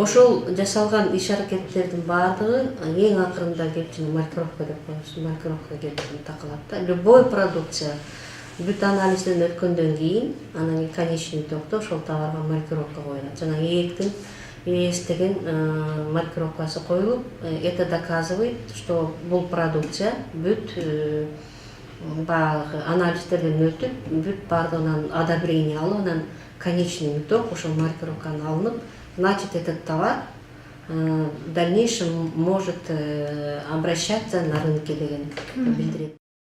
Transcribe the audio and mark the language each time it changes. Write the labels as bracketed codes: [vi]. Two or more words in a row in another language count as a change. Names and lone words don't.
[ky] Ошол жасалган иш аракеттердин баардыгы эң акырында келип маркировка деп коебуз, маркировка келип такылат да. [ru] Любой продукция [ky] бүт анализден өткөндөн кийин анан [ru] конечный итогдо [ky] ошол товарга маркировка коюлат. Жана ээктин ээс деген маркировкасы коюлуп, [ru] это доказывает, что [ky] бул продукция бүт баягы анализдерден өтүп, бүт бардыгынан одобрение алып, анан [ru] конечный итог [ky] ошол маркировканы алынып, [ru] значит, этот товар в дальнейшем может обращаться на рынке [ky] деген билдирет.